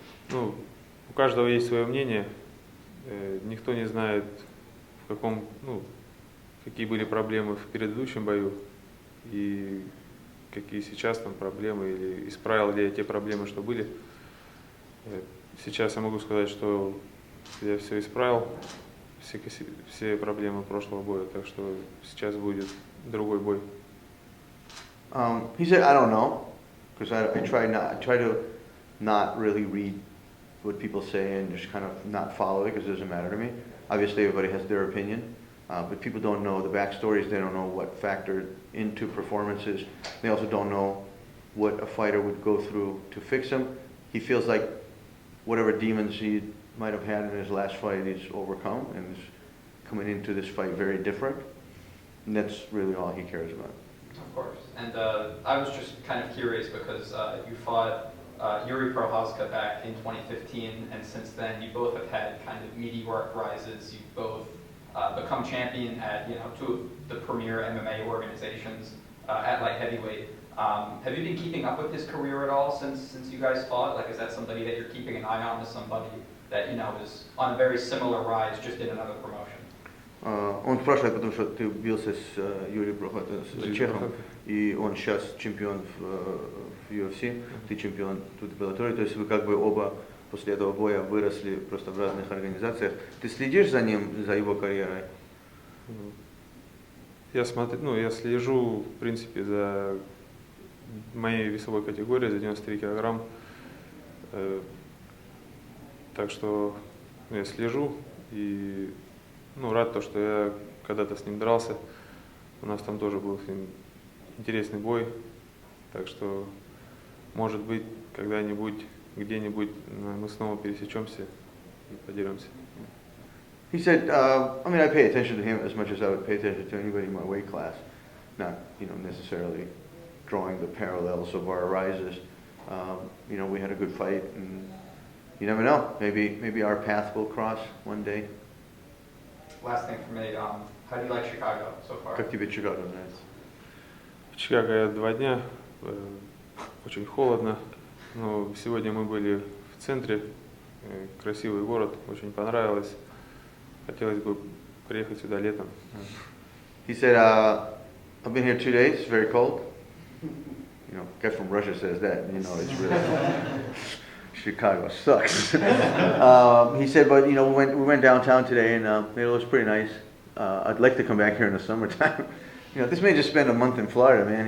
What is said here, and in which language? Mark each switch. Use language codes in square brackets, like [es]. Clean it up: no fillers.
[ru] У каждого есть свое мнение, никто не знает, какие были проблемы в предыдущем бою и какие сейчас там проблемы, или исправил ли я те проблемы, что были. Сейчас я могу сказать, что я все исправил, все проблемы прошлого боя, так что сейчас будет другой бой. [en] He said, I don't know, because I try to not really read what people say and just kind of not follow it because it doesn't matter to me. Obviously, everybody has their opinion, but people don't know the backstories. They don't know what factored into performances. They also don't know what a fighter would go through to fix him. He feels like whatever demons he might have had in his last fight, he's overcome and is coming into this fight very different. And that's really all he cares about. Of course. And I was just kind of curious because you fought Yuri Prochazka back in 2015, and since then you both have had kind of meteoric rises. You've both become champion at two of the premier MMA organizations at light heavyweight. Have you been keeping up with his career at all since you guys fought? Like, is that somebody that you're keeping an eye on, as somebody that is on a very similar rise, just in another promotion? [ru] Он спрашивает, потому что ты бился с Юрием Прохатом, с чехом, и он сейчас чемпион в UFC, ты чемпион тут в Bellator, то есть вы как бы оба после этого боя выросли просто в разных организациях. Ты следишь за ним, за его карьерой? Я слежу, в принципе, за моей весовой категорией, за 93 килограмм. Так что я слежу и рад то, что я когда-то с ним дрался. У нас там тоже был с ним интересный бой. Так что, может быть, когда-нибудь, где-нибудь мы снова пересечемся и подеремся. [en] He said, I mean, I pay attention to him as much as I would pay attention to anybody in my weight class. Not, necessarily drawing the parallels of our rises. We had a good fight, and you never know. Maybe our path will cross one day. Last thing for me, how do you like Chicago so far? [ru] Как тебе Чикаго нравится? В Чикаго я 2 дня, очень холодно, но сегодня мы были в центре, красивый город, очень понравилось. Хотелось бы приехать сюда летом. [en] He said, I've been here 2 days, it's very cold. Guy from Russia says that, it's really Chicago sucks. He said, but we went downtown today and it was pretty nice. I'd like to come back here in the summertime. This man just spent a month in Florida, man.